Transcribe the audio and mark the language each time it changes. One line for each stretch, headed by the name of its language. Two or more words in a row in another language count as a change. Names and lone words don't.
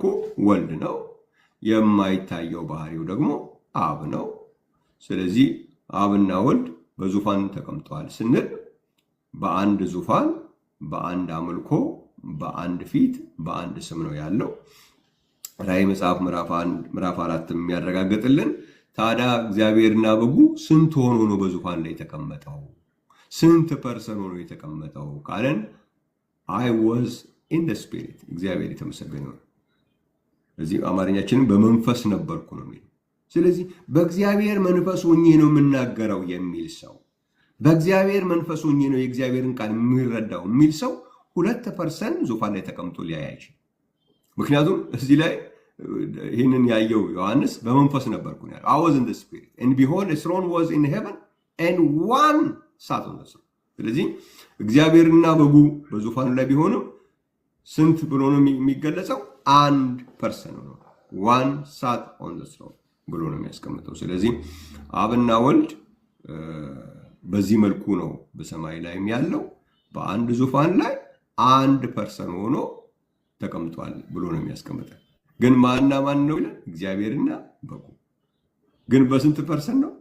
Amharic: ወልድ ነው፣ የማይታየው ባህሪው ደግሞ አብ ነው። ስለዚህ አብና ወልድ በዙፋን ተቀምጠዋል ስንል በአንድ ዙፋን፣ በአንድ አምልኮ፣ በአንድ ፊት፣ በአንድ ስም ነው ያለው። ራዕይ መጽሐፍ ምዕራፍ 4 የሚያረጋግጥልን ታዲያ እግዚአብሔርና በጉ ስንት ሆኖ ነው በዙፋን ላይ የተቀመጠው? ስንት ፐርሰን ሆኖ የተቀመጠው ካለን
English: I was in the spirit።
Amharic: እግዚአብሔር የተመሰገነ ነው። እዚህ አማርኛችንን በመንፈስ ነበርኩ ነው የሚለው። ስለዚህ በእግዚአብሔር መንፈስ ሆኜ ነው የምናገረው የሚል ሰው፣ በእግዚአብሔር መንፈስ ሆኜ ነው የእግዚአብሔርን ቃል የሚረዳው የሚል ሰው 2% ዙፋን ላይ ተቀምጦ ሊያይ አይችልም። ምክንያቱም እዚህ ላይ ይህንን ያየው ዮሐንስ በመንፈስ ነበርኩ ነው ያለው።
English: I was in the spirit and behold a throne was in heaven and one sat on the throne።
Amharic: ስለዚህ እግዚአብሔርና በጉ በዙፋኑ ላይ ቢሆንም ስንት ብሎ ነው የሚገለጸው? አንድ ፐርሰን ነው።
English: one sat on the throne
Amharic: ብሎ ነው የሚያስቀምጠው። ስለዚህ አብና ወልድ በዚህ መልኩ ነው በሰማይ ላይም ያለው በአንድ ዙፋን ላይ አንድ ፐርሰን ሆኖ ተቀምጧል ብሎ ነው የሚያስቀምጠው። ግን ማንና ማን ነው ይላል? እግዚአብሔርና በጉ። ግን በስንት ፐርሰን ነው?